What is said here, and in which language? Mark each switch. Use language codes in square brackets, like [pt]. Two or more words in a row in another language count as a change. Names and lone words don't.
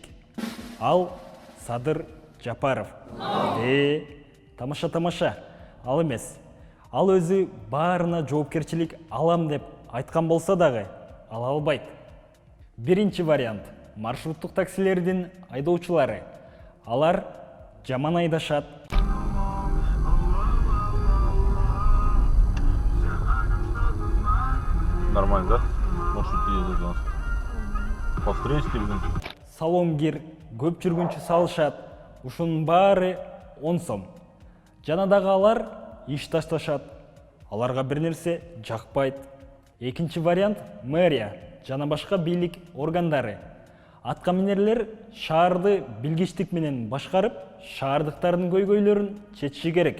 [ky] Ал Садыр Жапаров. Тамаша. Ал эмес. Ал өзү баарына жоопкерчилик алам деп айткан болсо дагы ала албайт. Биринчи вариант маршруттук таксилердин айдоочулары. Алар жаман айдашат. [ru] Нормально, да? Маршрут едет у нас. По встречке, блин. [ky] Салон кир, көп жүргүнчү салышат. Ушунун баары 10 сом. Жана дагы алар иш ташташат. Аларга бир нерсе жакпайт. Экинчи вариант мэрия жана башка бийлик органдары. Атка минерлер шаарды билгичтик менен башкарып, шаардыктардын көйгөйлөрүн чечиши керек.